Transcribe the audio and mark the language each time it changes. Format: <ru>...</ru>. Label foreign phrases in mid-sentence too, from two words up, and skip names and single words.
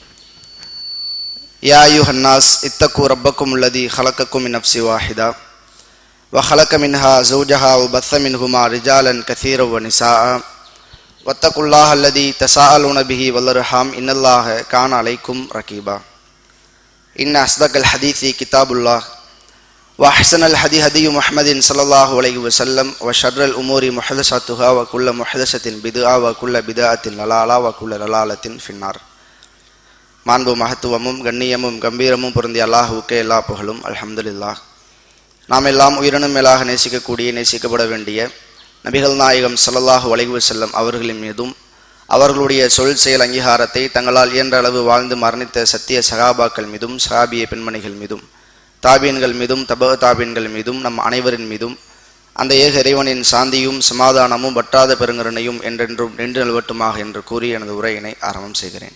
<ar>يا أيها الناس اتقوا ربكم الذي خلقكم من نفس واحدة وخلق منها زوجها وبث منهما رجالا كثيرا ونساء واتقوا الله الذي تساءلون به والأرحام إن الله كان عليكم رقيبا. إن أصدق الحديث كتاب الله وأحسن الهدي هدي محمد صلى الله عليه وسلم وشر الأمور محدثاتها وكل محدثة بدعة وكل بدعة ضلالة وكل ضلالة في النار.</ar> <ta>மாண்பு மகத்துவமும் கண்ணியமும் கம்பீரமும் பொருந்திய அல்லாஹுக்கே எல்லா புகழும். அல்ஹம்துலில்லாஹ். நாம் எல்லாம் உயிரினும் மேலாக நேசிக்கக்கூடிய நேசிக்கப்பட வேண்டிய நபிகள் நாயகம்</ta> <ar>صلى الله عليه وسلم</ar> <ta>அவர்களின் மீதும் அவர்களுடைய சொல் செயல் அங்கீகாரத்தை தங்களால் இயன்ற அளவு வாழ்ந்து மரணித்த சத்திய சகாபாக்கள் மீதும் சஹாபிய பெண்மணிகள் மீதும் தாபீன்கள் மீதும் தப தாபீன்கள் மீதும் நம் அனைவரின் மீதும் அந்த ஏக இறைவனின் சாந்தியும் சமாதானமும் வற்றாத பெருங்கருணையும் என்றென்றும் நின்று நிலவட்டுமாக என்று கூறி எனது உரையினை ஆரம்பம் செய்கிறேன்.</ta>